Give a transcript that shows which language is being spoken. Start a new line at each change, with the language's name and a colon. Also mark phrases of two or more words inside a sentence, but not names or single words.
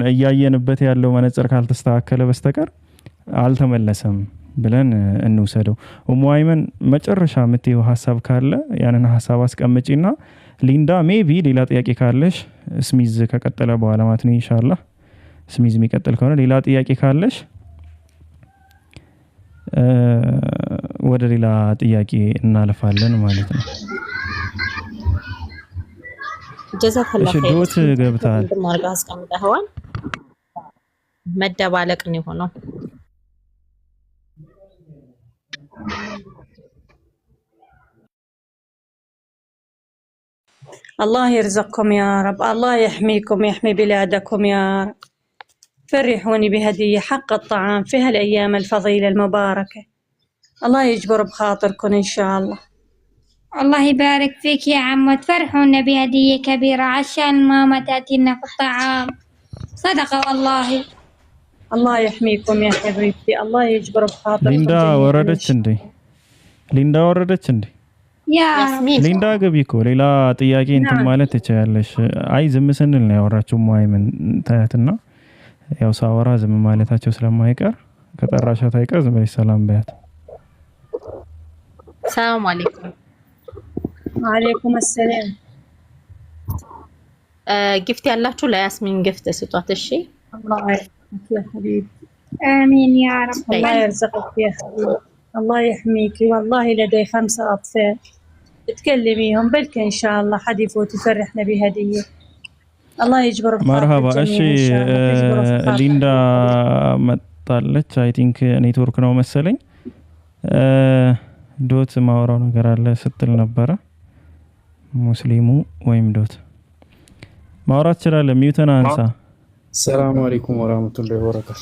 Amharic: እያየንበት ያለው መነጽር ካልተስተካከለ በስተቀር አልተመለሰም ብለን እንውሰደው። ኡሙ አይመን መጨረሻ የምትይው ሀሳብ ካለ ያንን ሀሳብ አስቀምጪና ሊንዳ ሜቢ ሌላ ጥያቄ ካለሽ ስሚዝ ከቀጠለ በኋላ ማለት ነው ኢንሻአላህ። ስሚዝ የሚቀጥል ከሆነ ሌላ ጥያቄ ካለሽ ወደ ሌላ ጥያቄ እናልፋለን ማለት ነው።
Arabic: جزاك الله خير።
Amharic: ዶት ገብታል ማርጋ አስቀምጠዋል። መደባለቅ ነው የሆነው።
Arabic: الله يرزقكم يا رب، الله يحميكم يحمي بلادكم يا رب. فرحوني بهدية حق الطعام في هالأيام الفضيلة المباركة. الله يجبر بخاطركم إن شاء الله. الله يبارك فيك يا عم، وتفرحونا بهدية كبيرة عشان ماما تأتينا في الطعام. صدقة والله. الله يحميكم يا حبيبتي، الله يجبر بخاطركم. ليندا وردت عندي. ليندا وردت عندي. يا
Amharic: ሊንዳ ገቢ እኮ ሌላ ጥያቄ እንትን ማለት ትችያለሽ። አይ ዝም ስንል ነው ያወራችሁ ሙአይመን ታያትና ያው ሳወራ ዝም ማለታቸው ስለማይቀር ከጠራሻት አይቀር ዝም ብለሽ ሰላም በያት።
Arabic: سلام عليكم። وعليكم السلام።
Amharic: ጊፍት ያላችሁ ለያስሚን ጊፍት ስጧት እሺ።
Arabic: الله يحميك يا حبيبي. آمين يا رب. الله يرزقك يا حبيبي، الله يحميك. والله لدي 5 أطفال تكلميهم بلك إن شاء الله حد يفوت يفرحنا بهدية. الله يجبر بخاطر
Amharic: مرحبا እሺ ሊንዳ መጣለች።
English: I think
Amharic: ኔትወርክ ነው መሰለኝ። ዶት ማውራው ነገር አለ ስትል ነበረ። ሙስሊሙ ወይም ዶት ማውራት ይችላል። ሚውተን አንሳ።
Arabic: سلام عليكم ورحمة الله وبركاته።